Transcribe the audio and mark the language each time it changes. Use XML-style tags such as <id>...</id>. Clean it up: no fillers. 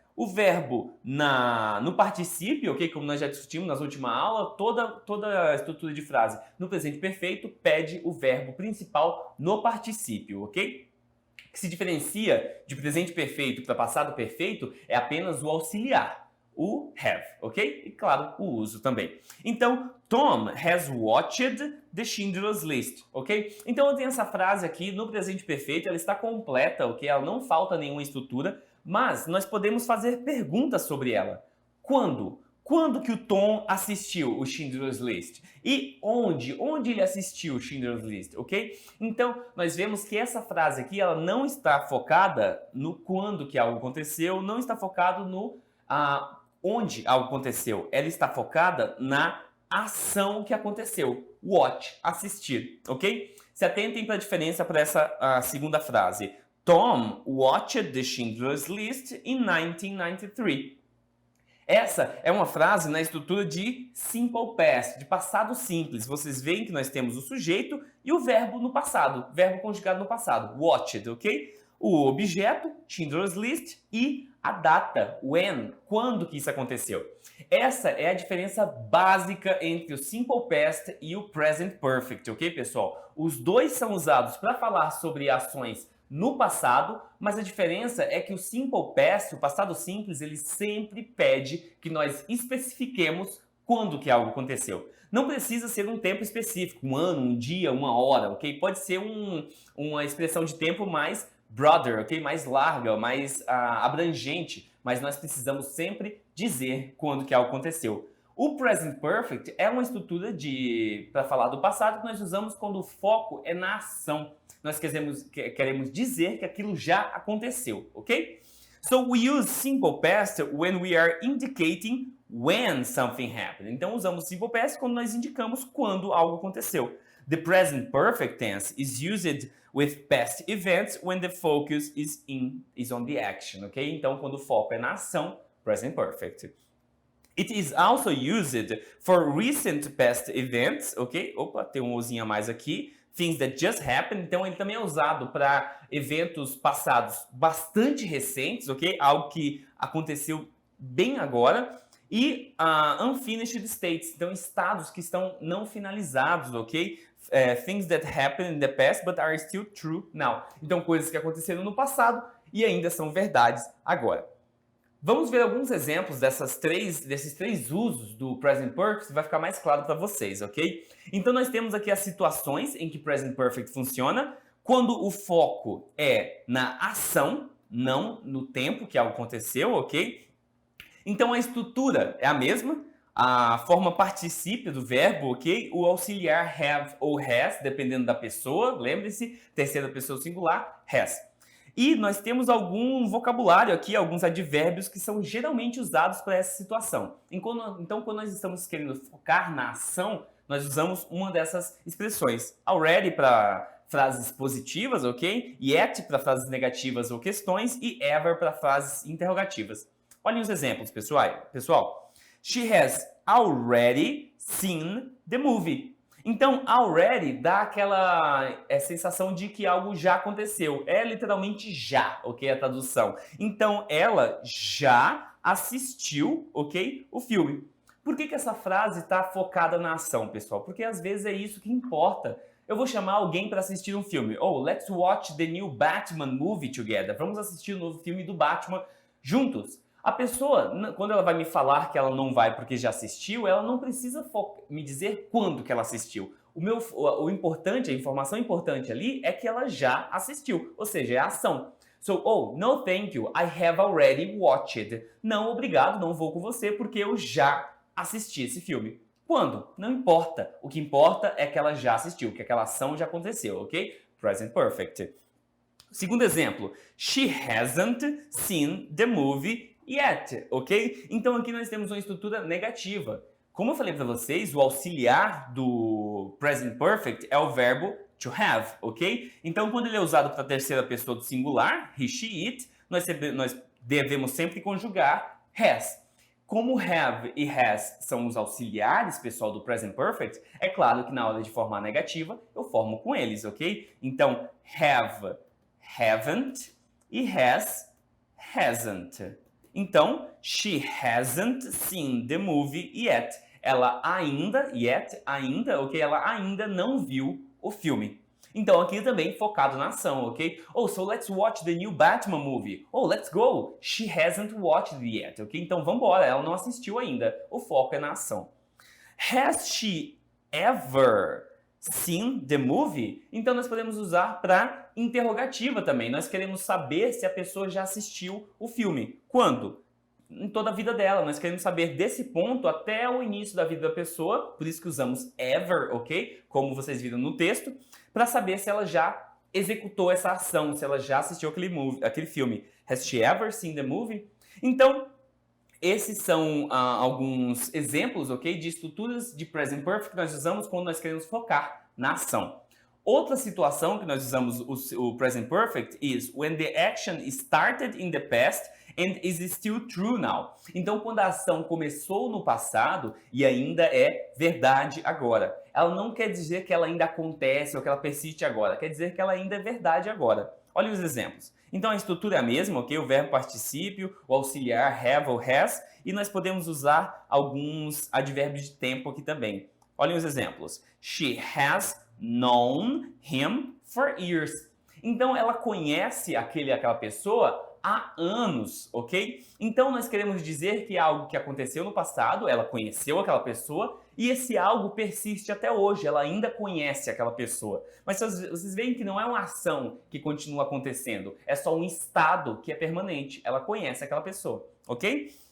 <pt>O verbo no particípio, ok? Como nós já discutimos na última aula, toda a estrutura de frase no presente perfeito pede o verbo principal no particípio, ok? O que se diferencia de presente perfeito para passado perfeito é apenas o auxiliar, o have, ok? E claro, o uso também. Então,</pt> <en>Tom has watched the Schindler's List, ok?</en> <pt>Então eu tenho essa frase aqui no presente perfeito, ela está completa, ok? Ela não falta nenhuma estrutura, mas nós podemos fazer perguntas sobre ela. Quando? Quando que o Tom assistiu o Schindler's List? E onde? Onde ele assistiu o Schindler's List, ok? Então, nós vemos que essa frase aqui, ela não está focada no quando que algo aconteceu, não está focado no onde algo aconteceu. Ela está focada na ação que aconteceu. Watch, assistir, ok? Se atentem para a diferença para essa segunda frase.</pt> <en>Tom watched the Schindler's List in 1993.</en> <pt>Essa é uma frase na estrutura de simple past, de passado simples. Vocês veem que nós temos o sujeito e o verbo no passado, verbo conjugado no passado, watched, ok? O objeto, Schindler's List, e a data, when, quando que isso aconteceu. Essa é a diferença básica entre o simple past e o present perfect, ok, pessoal? Os dois são usados para falar sobre ações no passado, mas a diferença é que o simple past, o passado simples, ele sempre pede que nós especifiquemos quando que algo aconteceu. Não precisa ser um tempo específico, um ano, um dia, uma hora, ok? Pode ser uma expressão de tempo mais broader, ok? Mais larga, mais abrangente, mas nós precisamos sempre dizer quando que algo aconteceu. O present perfect é uma estrutura para falar do passado que nós usamos quando o foco é na ação. Nós queremos dizer que aquilo já aconteceu, ok?</pt> <en>So we use simple past when we are indicating when something happened.</en> <pt>Então usamos simple past quando nós indicamos quando algo aconteceu.</pt> <en>The present perfect tense is used with past events when the focus is on the action, ok?</en> <pt>Então quando o foco é na ação, present perfect.</pt> <en>It is also used for recent past events, ok?</en> <pt>Opa, tem um ozinho a mais aqui.</pt> <en>Things that just happened.</en> <pt>Então, ele também é usado para eventos passados bastante recentes, ok? Algo que aconteceu bem agora. E</pt> <en>unfinished states.</en> <pt>Então, estados que estão não finalizados, ok?</pt> <en>Things that happened in the past but are still true now.</en> <pt>Então, coisas que aconteceram no passado e ainda são verdades agora. Vamos ver alguns exemplos desses três usos do present perfect, vai ficar mais claro para vocês, ok? Então nós temos aqui as situações em que present perfect funciona, quando o foco é na ação, não no tempo que algo aconteceu, ok? Então a estrutura é a mesma, a forma particípio do verbo, ok? O auxiliar have ou has, dependendo da pessoa, lembre-se, terceira pessoa singular, has. E nós temos algum vocabulário aqui, alguns advérbios que são geralmente usados para essa situação. Então, quando nós estamos querendo focar na ação, nós usamos uma dessas expressões. Already para frases positivas, ok? Yet para frases negativas ou questões e ever para frases interrogativas. Olhem os exemplos, pessoal.</pt> <en>She has already seen the movie.</en> <pt>Então, already dá aquela sensação de que algo já aconteceu. É literalmente já, ok? A tradução. Então, ela já assistiu, ok? O filme. Por que essa frase está focada na ação, pessoal? Porque às vezes é isso que importa. Eu vou chamar alguém para assistir um filme.</pt> <en>Oh, let's watch the new Batman movie together.</en> <pt>Vamos assistir o novo filme do Batman juntos. A pessoa, quando ela vai me falar que ela não vai porque já assistiu, ela não precisa me dizer quando que ela assistiu. O importante, a informação importante ali é que ela já assistiu, ou seja, é a ação.</pt> <en>So, oh, no thank you, I have already watched.</en> <pt>Não, obrigado, não vou com você porque eu já assisti esse filme. Quando? Não importa. O que importa é que ela já assistiu, que aquela ação já aconteceu, ok?</pt> <en>Present perfect.</en> <pt>Segundo exemplo,</pt> <en>she hasn't seen the movie yet, ok?</en> <pt>Então aqui nós temos uma estrutura negativa. Como eu falei para vocês, o auxiliar do present perfect é o verbo to have, ok? Então quando ele é usado para a terceira pessoa do singular, he, she, it, nós devemos sempre conjugar has. Como have e has são os auxiliares, pessoal, do present perfect, é claro que na hora de formar negativa, eu formo com eles, ok? Então, have, haven't e has, hasn't. Então,</pt> <en>she hasn't seen the movie yet.</en> <pt>Ela ainda, ok? Ela ainda não viu o filme. Então, aqui também focado na ação, ok?</pt> <en>Oh, so let's watch the new Batman movie. Oh, let's go. She hasn't watched it yet, ok?</en> <pt>Então, vambora. Ela não assistiu ainda. O foco é na ação.</pt> <en>Has she ever seen the movie?</en> <pt>Então, nós podemos usar para interrogativa também. Nós queremos saber se a pessoa já assistiu o filme. Quando? Em toda a vida dela. Nós queremos saber desse ponto até o início da vida da pessoa, por isso que usamos ever, ok? Como vocês viram no texto, para saber se ela já executou essa ação, se ela já assistiu aquele filme.</pt> <en>Has she ever seen the movie?</en> <pt>Então, esses são alguns exemplos, ok? De estruturas de present perfect que nós usamos quando nós queremos focar na ação. Outra situação que nós usamos o</pt> <en>present perfect is when the action started in the past and is still true now.</en> <pt>Então, quando a ação começou no passado e ainda é verdade agora. Ela não quer dizer que ela ainda acontece ou que ela persiste agora. Quer dizer que ela ainda é verdade agora. Olha os exemplos. Então, a estrutura é a mesma, ok? O verbo particípio, o auxiliar have ou has. E nós podemos usar alguns advérbios de tempo aqui também. Olhem os exemplos.</pt> <en>She has known him for years.</en> <pt>Então, ela conhece aquela pessoa há anos, ok? Então, nós queremos dizer que é algo que aconteceu no passado, ela conheceu aquela pessoa e esse algo persiste até hoje, ela ainda conhece aquela pessoa. Mas vocês veem que não é uma ação que continua acontecendo, é só um estado que é permanente, ela conhece aquela pessoa, ok?</pt>